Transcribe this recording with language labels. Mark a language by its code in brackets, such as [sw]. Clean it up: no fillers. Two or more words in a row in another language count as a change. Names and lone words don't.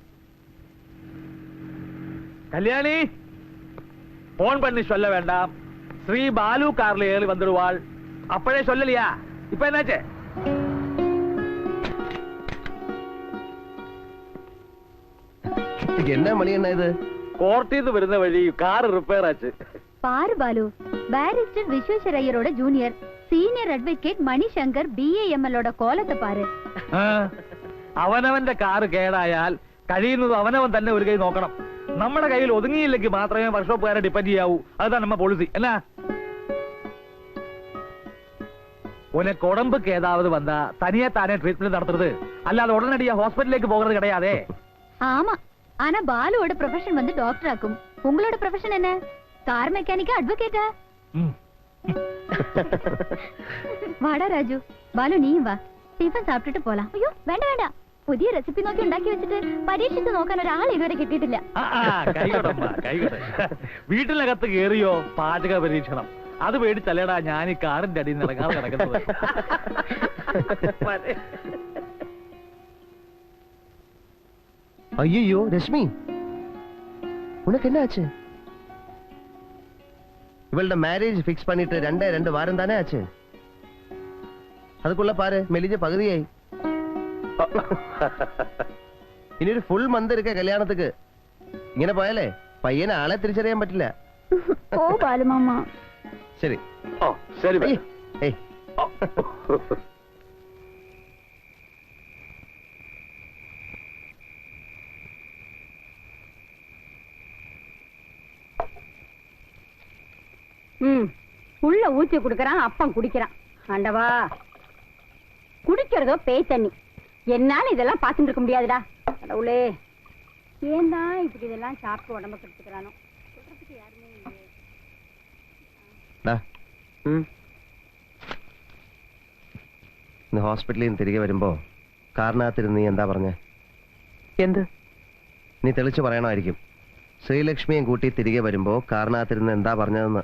[ta] கல்யாணி, போன் பண்ணி சொல்ல வேண்டாம். ஸ்ரீ பாலு கார்ல ஏறி வந்துடுவாள். அப்பழே சொல்லலையா? இப்ப என்னாச்சு? என்ன மணி என்ன இது? கோர்ட்டில் இருந்து [ml] വരുന്ന വഴി കാർ റിപ്പയർ ആச்சு. [ta] பாரு பாலு, பாரிஸ்டர் விஸ்வேஸ்வர் ஐயரோட ஜூனியர் சீனியர் அட்வொகேட் மணிசங்கர் BAMLோட கோலத்தை பாரு. [ml] അവനവന്റെ കാറ് കേടായാൽ കഴിയുന്നത് അവനവൻ തന്നെ ഒരു കൈ നോക്കണം. നമ്മുടെ കയ്യിൽ ഒതുങ്ങിയില്ലെങ്കിൽ മാത്രമേ വർക്ക്ഷോപ്പുകാരെ ഡിപ്പെൻഡ് ചെയ്യാവൂ. [ta] அதுதான் நம்ம policy. என்ன? உனக்கு உடம்புக்கு ஏதாவது வந்தா தனியா தானே ட்ரீட்மெண்ட் நடத்துறது, அல்லாத உடனடியா ஹாஸ்பிடலுக்கு போகிறது கிடையாதே. ஆமா, ஆனா பாலுவோட ப்ரொஃபஷன் வந்து டாக்டர் ஆக்கும். உங்களோட ப்ரொஃபஷன் என்ன? கார் மெக்கானிக்கா, அட்வொகேட்டா? வாடா ராஜு, பாலு நீயும் வா, டிஃபன் சாப்பிட்டுட்டு போலாம். [ml] ஐயோ വേണ്ട വേണ്ട, പുതിയ റെസിപ്പി നോക്കി ഉണ്ടാക്കി വെച്ചിട്ട് പരീക്ഷിച്ച് നോക്കാൻ ഒരാൾ ഇതുവരെ കിട്ടിയിട്ടില്ല. വീട്ടിനകത്ത് കേറിയോ പാചക പരീക്ഷണം, അത് പേടിച്ചല്ലേടാ ഞാൻ ഈ കാറിന്റെ അടിയിൽ നിന്ന് ഇറങ്ങാതെ കിടക്കുന്നത്. [ta] ஐயோ ரஷ்மி, உனக்கு என்ன ஆச்சு? இவளோட மேரேஜ் ஃபிக்ஸ் பண்ணிட்டு 2 வாரம் தானே ஆச்சு. அதுக்குள்ள பாரு மெலிஞ்ச பகுதியாയി. [ml] ഇനി ഒരു ഫുൾ മന്ത് ഇരിക്ക കല്യാണത്തിക്ക്. ഇങ്ങനെ പോയാലേ പയ്യനെ ആളെ തിരിച്ചറിയാൻ പറ്റില്ല. ഓ ബാലുമാമ. ശരി. ഓ ശരി. ഏയ് [ta] உள்ள ஊத்தி குடுக்கறான், அப்பம் குடிக்கிறான். ஆண்டவா, குடிக்கிறதோ பேய் தண்ணி. என்னால இதெல்லாம் பாத்துட்டு இருக்க முடியாதுடா. கடவுளே, ஏன்டா இப்படி இதெல்லாம் சாப்பிட்டு உடம்ப கெடுத்துக்கிறானோ? சொல்றதுக்கு யாருமே இல்லையே. [ml] ഇന്ന് ഹോസ്പിറ്റലിൽ നിന്ന് തിരികെ വരുമ്പോ കാറിനകത്തിരുന്ന് നീ എന്താ പറഞ്ഞേ? എന്ത്? നീ തെളിച്ചു പറയണമായിരിക്കും. ശ്രീലക്ഷ്മിയും കൂട്ടി തിരികെ വരുമ്പോ കാറിനകത്തിരുന്ന് എന്താ പറഞ്ഞതെന്ന്.